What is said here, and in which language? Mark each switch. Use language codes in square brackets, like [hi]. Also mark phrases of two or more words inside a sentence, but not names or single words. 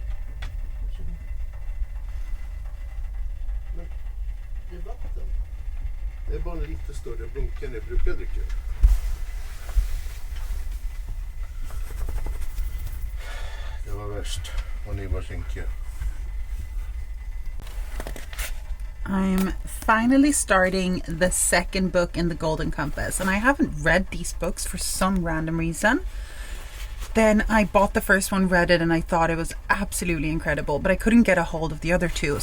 [no] Vær så god. Men det er vatten. Det er bare litt større blunk enn jeg bruker å drikke. Det var verst, og ni var skinke. [en] I'm finally starting the second book in the Golden Compass, and I haven't read these books for some random reason. Then I bought the first one, read it, and I thought it was absolutely incredible, but I couldn't get a hold of the other two.